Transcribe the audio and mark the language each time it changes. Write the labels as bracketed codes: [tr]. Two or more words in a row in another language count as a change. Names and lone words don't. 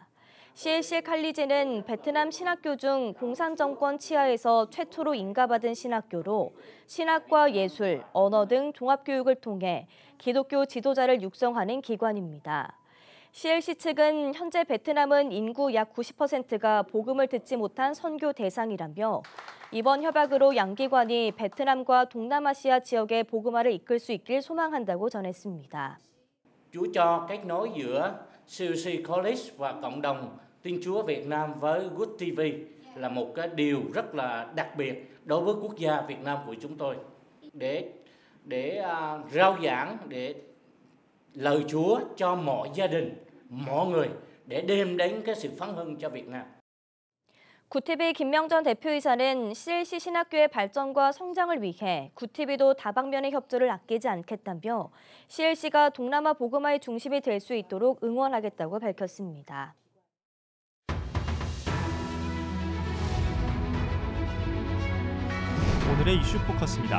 [ko] CAC 칼리지는 베트남 신학교 중 공산정권 치하에서 최초로 인가받은 신학교로 신학과 예술, 언어 등 종합교육을 통해 기독교 지도자를 육성하는 기관입니다. CLC 측은 현재 베트남은 인구 약 90%가 복음을 듣지 못한 선교 대상이라며 이번 협약으로 양기관이 베트남과 동남아시아 지역의 복음화를 이끌 수 있길 소망한다고 전했습니다. [vi] Chúa cho kết nối giữa CLC College và cộng đồng Tin Chúa Việt Nam với Good TV là một cái điều rất là đặc biệt đối với quốc gia Việt Nam của chúng tôi để rao giảng để lời Chúa cho mọi gia đình, mọi người để đem đến cái sự phấn hưng cho Việt Nam. [ko] 구티비 김명전 대표이사는 CLC 신학교의 발전과 성장을 위해 구티비도 다방면의 협조를 아끼지 않겠다며 CLC가 동남아 복음화의 중심이 될 수 있도록 응원하겠다고 밝혔습니다. 오늘의 이슈 포커스입니다.